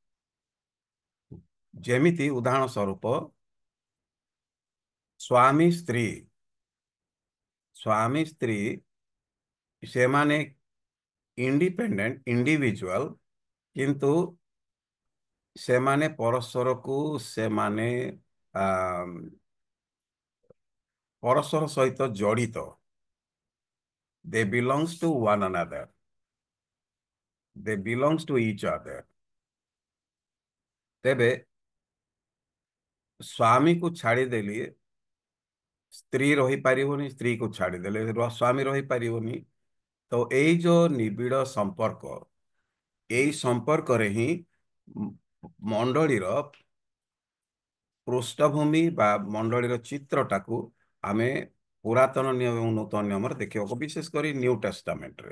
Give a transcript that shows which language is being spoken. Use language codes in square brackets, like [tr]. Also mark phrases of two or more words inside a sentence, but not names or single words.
[or] ଯେମିତି ଉଦାହରଣ ସ୍ୱରୂପ ସ୍ୱାମୀ ସ୍ତ୍ରୀ ସେମାନେ [en] independent individual, [or] କିନ୍ତୁ ସେମାନେ ପରସ୍ପରକୁ ପରସ୍ପର ସହିତ ଜଡ଼ିତ। [en] They belongs to one another. They belongs to each other. [or] ତେବେ ସ୍ୱାମୀକୁ ଛାଡ଼ିଦେଲି ସ୍ତ୍ରୀ ରହିପାରିବନି, ସ୍ତ୍ରୀକୁ ଛାଡ଼ିଦେଲେ ସ୍ୱାମୀ ରହିପାରିବନି। ତ ଏଇ ଯୋଉ ନିବିଡ଼ ସମ୍ପର୍କ, ଏଇ ସମ୍ପର୍କରେ ହିଁ ମଣ୍ଡଳୀର ପୃଷ୍ଠଭୂମି ବା ମଣ୍ଡଳୀର ଚିତ୍ରଟାକୁ ଆମେ ପୁରାତନ ନିୟମ ଏବଂ ନୂତନ ନିୟମରେ ଦେଖିବାକୁ, ବିଶେଷ କରି ନ୍ୟୁ ଟେଷ୍ଟାମେଣ୍ଟରେ।